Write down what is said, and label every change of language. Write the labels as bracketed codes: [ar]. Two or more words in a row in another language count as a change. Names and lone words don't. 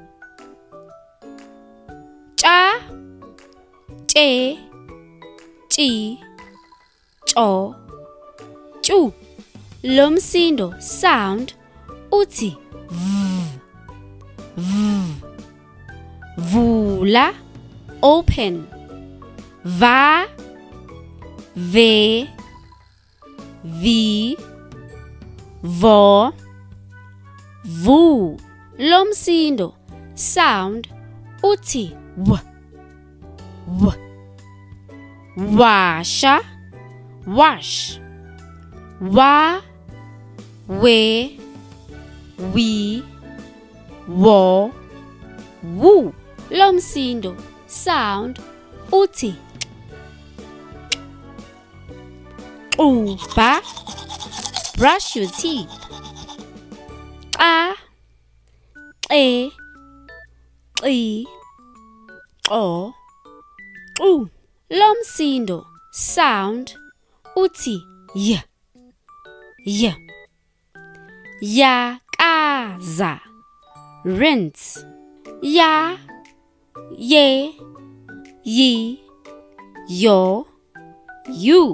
[zu] Tsha, tshe, tshi, tsho, tshu. Lo msindo sound uthi v, v. Vula, open. Va, ve, vi, vo, vu. Lo msindo sound uthi w, w. Washa, [en] wash. [zu] Wa, we, we, wo, wu. Lo msindo sound uthi uba, [en] brush your teeth. [zu] Xa, xe, xi, xo, xu. Lo msindo sound uthi y, y. Yakaza, rinse. Ya, ye, yi, yo, you.